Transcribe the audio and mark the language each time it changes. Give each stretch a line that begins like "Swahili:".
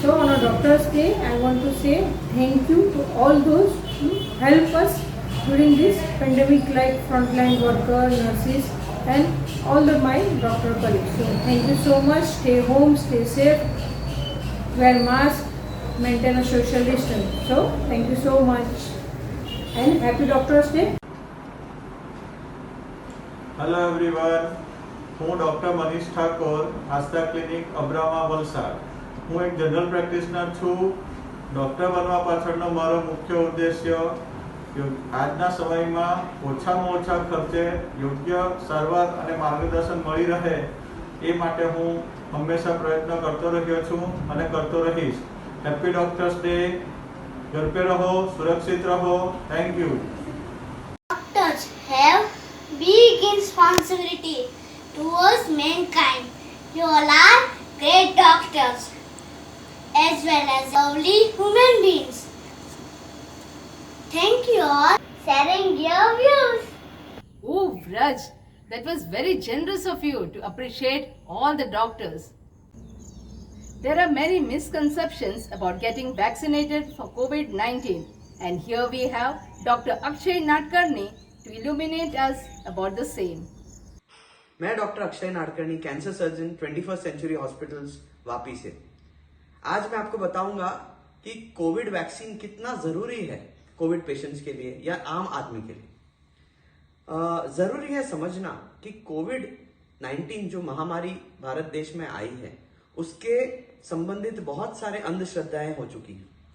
English: So on a Doctor's Day, I want to say thank you to all those who help us during this pandemic, like frontline workers, nurses and all my doctor colleagues. So thank you so much. Stay home, stay safe, wear mask, maintain a social distance. So thank you so much and happy Doctor's Day. Hello everyone,
Gujarati: હું doctor Manish Thakor, આસ્થા clinic Abrama Valsad. હું એક general practitioner છું. Doctor બનવા પાછળનો મારો મુખ્ય ઉદ્દેશ્ય આજના સમયમાં ઓછામાં ઓછા ખર્ચે યોગ્ય સારવાર અને માર્ગદર્શન મળી રહે એ માટે હું હંમેશા પ્રયત્ન કરતો રહ્યો છું અને કરતો રહીશ.
English: Happy Doctors' Day.
Hindi: ઘર पे रहो, सुरक्षित रहो.
English: Thank you. Doctors have big responsibility towards mankind. You all are great doctors as well as lovely human beings. Thank you all for sharing your views. Oh, Vraj, that was very generous of you to appreciate all the doctors. There are many misconceptions about getting vaccinated for COVID-19, and here we have Dr. Akshay Nadkarni to illuminate us about the same.
Hindi: मैं doctor Akshay Nadkarni, cancer surgeon, 21st century hospitals Vapi से. आज मैं आपको बताऊंगा कि Covid vaccine कितना जरूरी है कोविड पेशेंट्स के लिए या आम आदमी के लिए. जरूरी है समझना कि कोविड 19 जो महामारी भारत देश में आई है उसके संबंधित बहुत सारे अंधश्रद्धाएं हो चुकी हैं।